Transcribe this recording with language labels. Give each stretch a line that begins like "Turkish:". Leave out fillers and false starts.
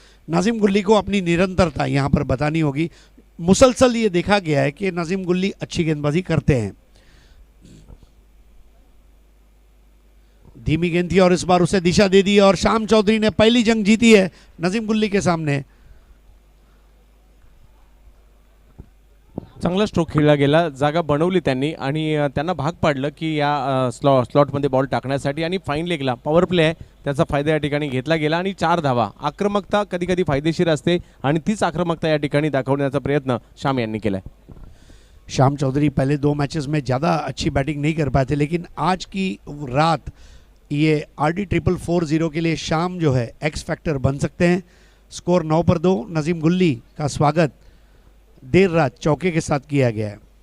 Hindi: नाजिम गुल्ली को अपनी निरंतरता यहाँ पर बतानी होगी. मुसलसल ये देखा गया है कि नाजिम गुल्ली अच्छी गेंदबाजी करते हैं. धीमी गेंद थी और इस बार उसे दिशा दे दी और श्याम चौधरी ने पहली जंग जीती है नाजिम गुल्ली के सामने.
Marathi: चांगला स्ट्रोक खेळला गेला. जागा बनवली त्यांनी आणि त्यांना भाग पाडलं की या स्लॉटमध्ये बॉल टाकण्यासाठी आणि फाईन लेगला पॉवर प्ले आहे त्याचा फायदा या ठिकाणी घेतला गेला आणि 4 धावा. आक्रमकता कधी कधी फायदेशीर असते आणि तीच आक्रमकता या ठिकाणी दाखवण्याचा प्रयत्न श्याम यांनी केला.
Hindi: श्याम चौधरी पहले 2 मैचेस में ज़्यादा अच्छी बैटिंग नहीं कर पाए थे लेकिन आज की रात ये RD 440 के लिए श्याम जो है एक्स फैक्टर बन सकते हैं. स्कोर 9 पर 2. नजीम गुल्ली का स्वागत देर रात चौके के साथ किया गया है.